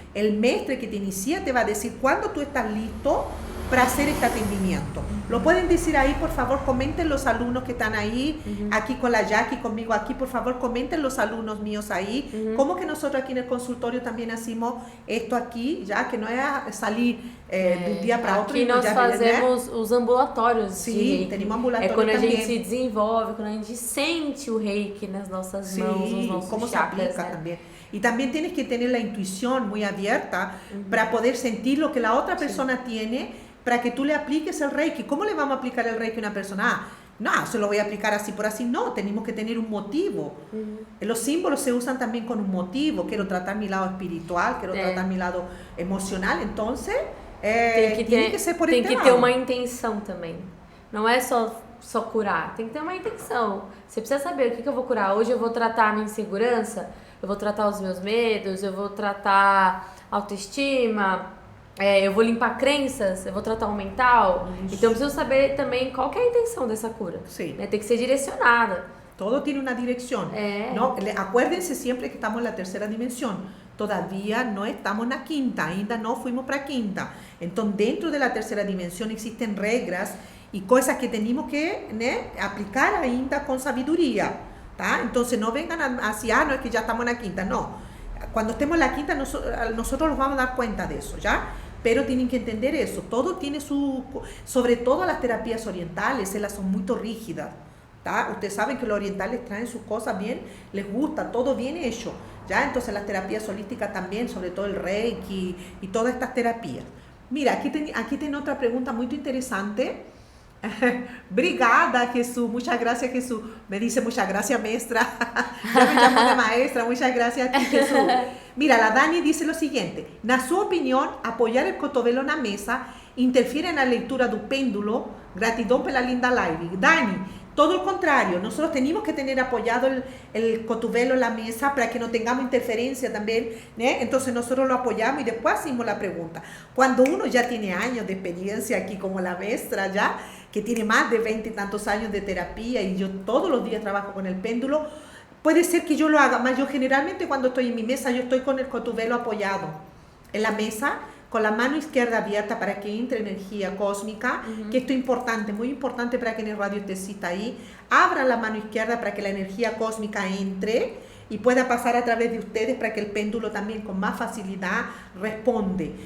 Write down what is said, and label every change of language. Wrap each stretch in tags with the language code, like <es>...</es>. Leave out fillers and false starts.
<es>El maestro que te inicia te va a decir cuándo tú estás listo para hacer este atendimiento. Lo pueden decir ahí, por favor, comenten los alumnos que están ahí, aquí con la Jackie, conmigo aquí, por favor, comenten los alumnos míos ahí, como que nosotros aquí en el consultorio también hacemos esto aquí, ya que no es salir de un día para otro.</es> <pt>Aqui nós fazemos os ambulatórios. Sim, temos ambulatório quando também. A gente se desenvolve, quando a gente sente o reiki nas nossas mãos, nos nossos como chakras,</pt> <es>se aplica también. Y también tienes que tener la intuición muy abierta para poder sentir lo que la otra persona tiene, para que tú le apliques el Reiki. ¿Cómo le vamos a aplicar el Reiki a una persona? No, se lo voy a aplicar así por así. No, tenemos que tener un motivo. Los símbolos se usan también con un motivo. Quiero tratar mi lado espiritual, quiero tratar mi lado emocional. Entonces, tiene que ser por este lado.</es> <pt>Tem que ter uma intenção também. Não é só curar, tem que ter uma intenção. Você precisa saber o que eu vou curar. Hoje eu vou tratar a minha insegurança, eu vou tratar os meus medos, eu vou tratar autoestima, eu vou limpar crenças, eu vou tratar o mental. Isso. Então eu preciso saber também qual que é a intenção dessa cura.</pt> <es>Sí.</es> <pt>Tem que ser direcionada.</pt> <es>Todo tiene una dirección. ¿No? Acuérdense siempre que estamos en la tercera dimensión. Todavía no estamos en la quinta,</es> <pt>ainda</pt> <es>no fuimos para quinta. Entonces, dentro de la tercera dimensión existen reglas y cosas que tenemos que aplicar</es> <pt>ainda</pt> <es>con sabiduría.</es> <pt>¿Tá?</pt> <es>Entonces, no vengan así, no es que ya estamos en la quinta. No. Cuando estemos en la quinta, nosotros nos vamos a dar cuenta de eso, ¿ya? Pero tienen que entender eso. Todo tiene sobre todo las terapias orientales, ellas son muy rígidas.</es> <pt>¿Tá?</pt> <es>Ustedes saben que los orientales traen sus cosas bien, les gusta, todo bien hecho. ¿Ya? Entonces las terapias holísticas también, sobre todo el Reiki y todas estas terapias. Mira, aquí tengo otra pregunta muy interesante.</es> <pt>Obrigada, Jesús.</pt> <es>Muchas gracias, Jesús. Me dice muchas gracias, maestra. Ya me llamo de maestra. Muchas gracias a ti, Jesús. Mira, la Dani dice lo siguiente.</es> <pt>Na sua opinião, apoiar o cotovelo na mesa interfiere na leitura do pêndulo? Gratidão pela linda live. Dani,</pt> <es>todo lo contrario, nosotros tenemos que tener apoyado el cotovelo en la mesa para que no tengamos interferencia también, entonces nosotros lo apoyamos y después hacemos la pregunta. Cuando uno ya tiene años de experiencia aquí como la maestra ya, que tiene más de 20 y tantos años de terapia y yo todos los días trabajo con el péndulo, puede ser que yo lo haga, más yo generalmente cuando estoy en mi mesa, yo estoy con el cotovelo apoyado en la mesa, con la mano izquierda abierta para que entre energía cósmica, que esto es importante, muy importante para que en el radiestesista ahí abra la mano izquierda para que la energía cósmica entre y pueda pasar a través de ustedes para que el péndulo también con más facilidad responde.</es>